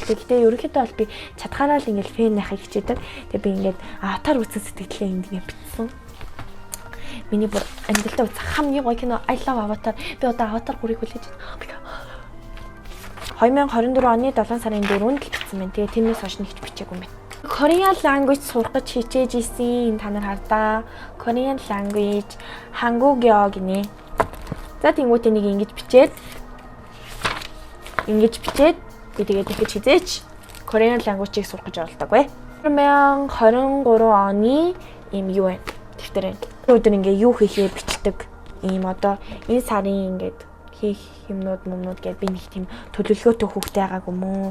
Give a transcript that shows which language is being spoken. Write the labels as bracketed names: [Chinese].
[Mongolian] Гэтэ ерөнхийдөө бол би чадхаараа л ингээд фэн яхахыг хичээдэг. Тэгээ би ингээд Аватар үзсэн сэтгэлээ энд ингээд бичсэн. Миний бүр амьдралдаа үзэх хамгийн гоё кино [English] I love Avatar. [Mongolian] Би одоо Avatar 3-ыг хүлээж байна. 2024 оны 7 сарын 4-нд л бичсэн байна. Тэгээ тэрнээс хойш нэгч бичээгүй юм байна. Korean language сурах гэж хичээж исэн та нар хардаа. Korean language 한국어 гинэ. За тэнгуүтээ нэг ингэж бичээд би тэгээд дахиж хизээч Korean language-ийг сурах гэж оролдоогүй. 2023 оны ийм юу вэ? Дэвтэр. Өдөр ингээ юу хийхээ бичдэг. Ийм одоо энэ сарын ингээд хийх юмнууд гэдээ би нэг тийм төлөвлөгөөтэй хүүхдээ байгаагүй мүү.